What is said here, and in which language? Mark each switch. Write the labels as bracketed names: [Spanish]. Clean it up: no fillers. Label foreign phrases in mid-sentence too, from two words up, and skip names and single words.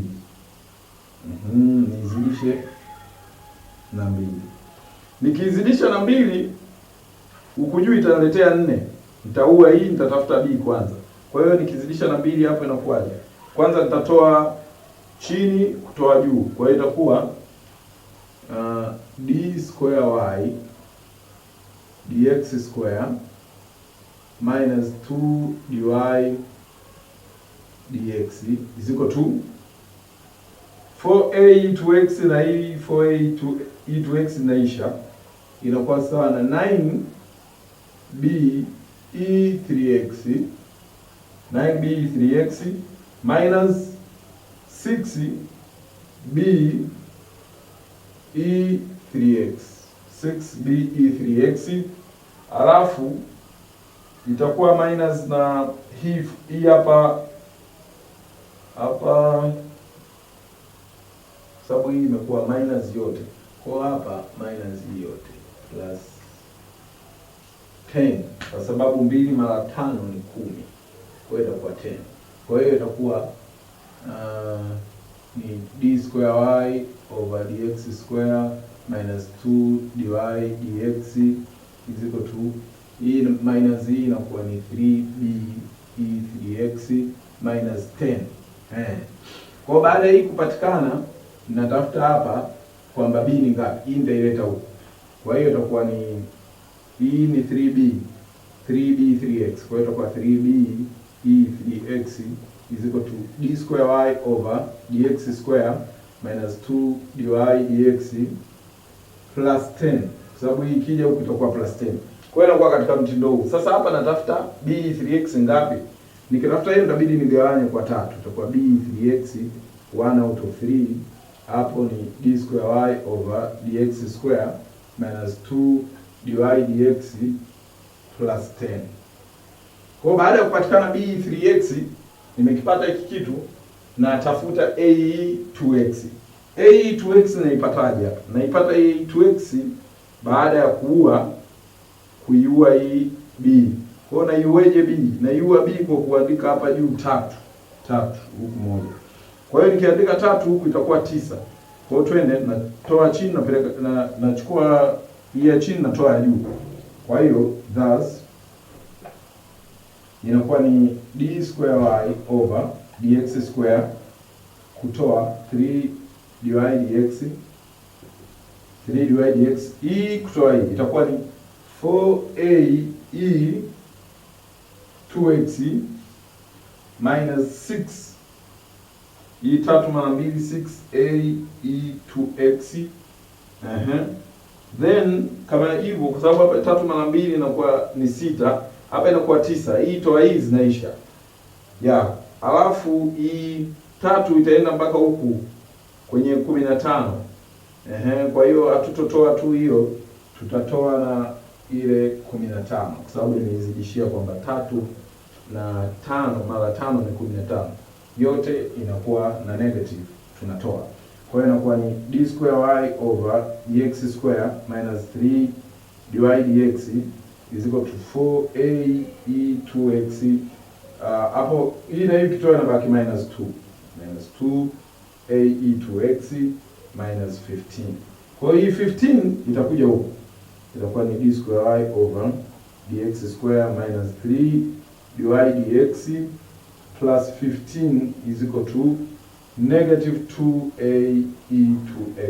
[Swahili] Nizidishe na 2. Nikizidisha na 2 huku juu itaniletea 4. Nitaua hii, nitatafuta b kwanza. Kwa hiyo nikizidisha na 2 hapo inakuwaje? Kwanza nitatoa chini kutoa juu. Kwa hiyo itakuwa [English] d square y dx square minus 2 dy dx is equal to 4a to x, [Swahili] na hii [English] 4a to e to x [Swahili] inaisha, inakuwa sawa na [English] 9b e3x minus 6b e3x, [Swahili] alafu itakuwa minus na hii hapa sababu hii imekuwa minus yote, kwa hapa minus hii yote plus 10, kwa sababu 2 mara 5 ni 10, kwa hiyo itakuwa 10. Kwa hiyo itakuwa ni [English] d square y over dx square minus 2 dy dx is equal to, [Swahili] hii minus hii inakuwa ni [English] 3b e3x minus 10. [Swahili] Kwa baada hii kupatikana, natafuta hapa kwamba b ni ngapi. Hii nitaileta huko. Kwa hiyo itakuwa ni, hii ni 3b 3x, kwa hiyo itakuwa [English] 3b e3x is equal to d square y over dx square minus 2 dy dx plus 10, [Swahili] kwa sababu hii ikija huku itakuwa plus 10. Kwa hiyo inakuwa katika mtindo huu. Sasa hapa natafuta b3x ngapi? Nikitafuta hiyo itabidi nigawanye kwa 3. Itakuwa b3x [English] 1 out of 3, [Swahili] hapo ni [English] d square y over dx square minus 2 dy dx plus 10. [Swahili] Kwa baada ya kupatikana b3x, nimekipata hiki kitu, na tafuta a2x. a2x naipataje hapa? Naipata a2x baada ya kuiua hii b. Kwa hiyo naiueje b? Naiua b kwa kuandika hapa juu 3 huku moja. Kwa hiyo nikiandika 3 huku itakuwa 9. Kwa hiyo twende natoa chini napeleka nachukua hii ya chini natoa ya juu. Kwa hiyo thus inakuwa ni [English] d square y over dx square [Swahili] kutoa [English] 3 dy dx [Swahili] hii kutoa hii itakuwa ni [English] 4a e 2x minus 6 [Swahili] hii 3 mara 2 [English] 6a e 2x. [Swahili] Then kama hivyo, kwa sababu hapa 3 mara 2 inakuwa ni 6, hapa inakuwa 9. Hii toa hii zinaisha. Alafu hii 3 itaenda mpaka huku kwenye 15. Kwa hiyo hatutotoa tu hiyo, tutatoa na ile 15 kwa sababu nimezidishia kwamba 3 na 5 mara 5 ni 15. Yote inakuwa na negative, tunatoa. Kwa hiyo inakuwa ni [English] d square y over dx square minus 3 dy dx is equal to 4a e 2x. [Swahili] Hapo hii na hii kitoa inabaki minus [English] 2 a e 2x minus 15. [Swahili] Kwa hiyo hii 15 itakuja huko, itakuwa ni [English] d square y over dx square minus 3 dy dx plus 15 is equal to negative 2a e 2x.